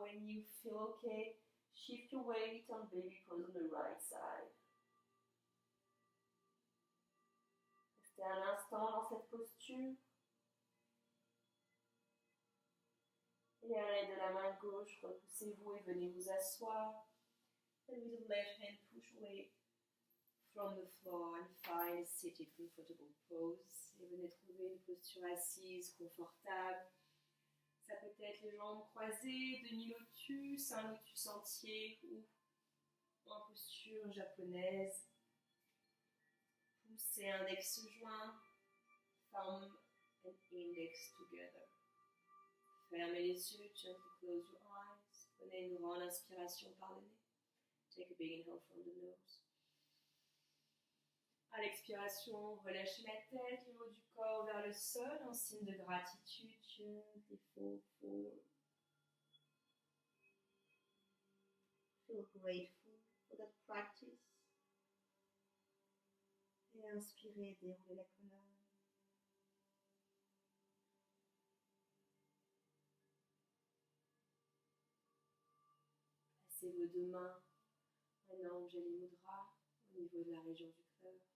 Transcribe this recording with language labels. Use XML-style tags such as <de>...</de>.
<en>When you feel okay, shift your weight and baby pose on the right side.</en> <fr>Restez un instant dans cette posture. Et à l'aide de la main gauche, repoussez-vous et venez vous asseoir.</fr> <en>And with the left hand, push away from the floor and find a seated comfortable pose.</en> <fr>Et venez trouver une posture assise, confortable. Ça peut être les jambes croisées, demi-lotus, un lotus entier ou en posture japonaise. Pouce et index joints,</fr> <en>thumb and index together.</en> <fr>Fermez les yeux,</fr> <en>gently close your eyes.</en> <fr>Prenez une grande inspiration par le nez.</fr> <en>Take a big inhale from the nose.</en> <fr>À l'expiration, relâchez la tête, le haut du corps vers le sol en signe de gratitude.</fr> <en>Gently fall forward. Feel grateful for that practice.</en> <fr>Et inspirez, déroulez la colonne. Placez vos 2 mains en Anjali Mudra au niveau de la région du cœur.</fr>